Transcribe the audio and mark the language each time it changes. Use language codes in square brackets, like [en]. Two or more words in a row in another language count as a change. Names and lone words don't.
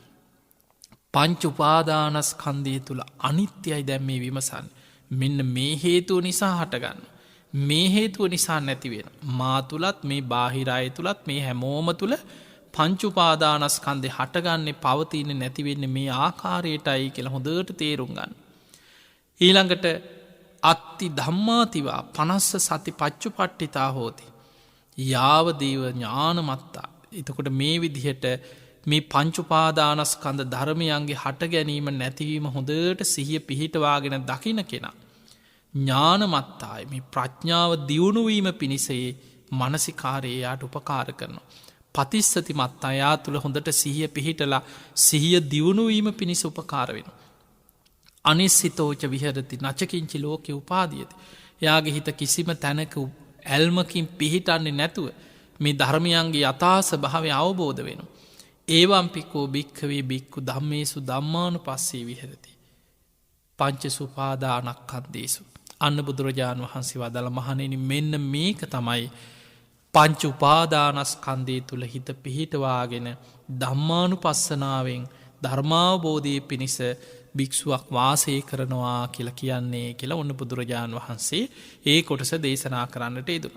[si] පංචුපාදානස්කන්දය තුළ අනිත්‍යයි දැම් මේ විමසන් මෙන්න මේ හේතුව නිසා හටගන්න. මේ හේතුව නිසා නැතිවෙන. මා තුළත් මේ බාහිරය තුළත් මේ හැමෝම තුළ පංචුපාදානස්කන්දය හටගන්නේ පවතින නැතිවෙන්න මේ ආකාරයටයි කියලා හොඳට තේරුම් ගන්න. [pi] ඊළඟට අත්ති ධම්මාතිවා පනස්ස සති පච්චු පට්ටිතා හෝති. යාවදීව ඥානමත්තා. [si] එතකොට මේ විදිහට මේ පංචුපාදානස්කන්ද ධර්මයන්ගේ හට ගැනීම නැතිවීම හොඳට සිහිය පිහිටවාගෙන දකින කෙනා. ඥානමත්තායි මේ ප්‍රඥාව දියුණුවීම පිණිසේ මනසිකාරයයාට උපකාර කරනවා. [pi] පතිස්සති මත්තා යා [si] තුළ හොඳට සිහිය පිහිටලා සිහිය දියුණුවීම පිණිස උපකාර වෙන. [pi] අනිස්සිතෝච විහරති නචකින්චි ලෝකෙ උපාදියති. [si] එයාගේ හිත කිසිම තැනක ඇල්මකින් පිහිටන්නේ නැතුව මේ ධර්මයන්ගේ යථාස භාවය අවබෝධ වෙන. [pi] ඒවම්පිකෝ භික්කවේ බික්කු ධම්මේසු ධම්මානු පස්සේ විහරති. පංච සුපාදානක්කන්දේසු. [si] අන්න බුදුරජාණන් වහන්සේ වදල මහණෙනි මෙන්න මේක තමයි පංච උපාදානස්කන්දේ තුළ හිත පිහිටවාගෙන ධම්මානු පස්සනාවෙන් ධර්මාවබෝධය පිණිස භික්ෂුවක් වාසය කරනවා කියලා කියන්නේ කියලා ඔන්න බුදුරජාණන් වහන්සේ ඒ කොටස දේශනා කරන්නට යෙදුණා.